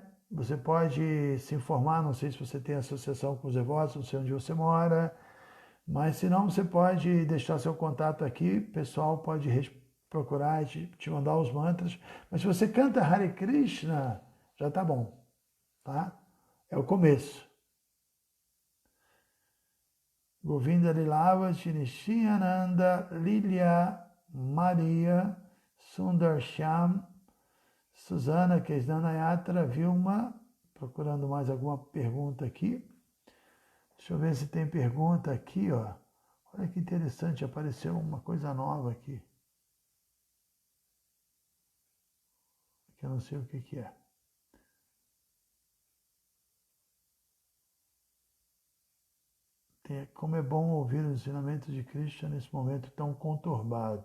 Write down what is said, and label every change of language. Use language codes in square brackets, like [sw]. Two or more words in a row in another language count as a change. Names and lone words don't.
[pt] Você pode se informar, não sei se você tem associação com os devotos, não sei onde você mora, Mas se não, você pode deixar seu contato aqui, o pessoal pode procurar te mandar os mantras. Mas se você canta Hare Krishna, já tá bom, tá? É o começo. Govinda Lilava, Nishyananda, Lilia, Maria, Sundarsham, Susana, Kesdana Yatra, Vilma, procurando mais alguma pergunta aqui. Deixa eu ver se tem pergunta aqui, ó. Olha que interessante, apareceu uma coisa nova aqui. Que eu não sei o que é. Como é bom ouvir os ensinamentos de Cristo nesse momento tão conturbado.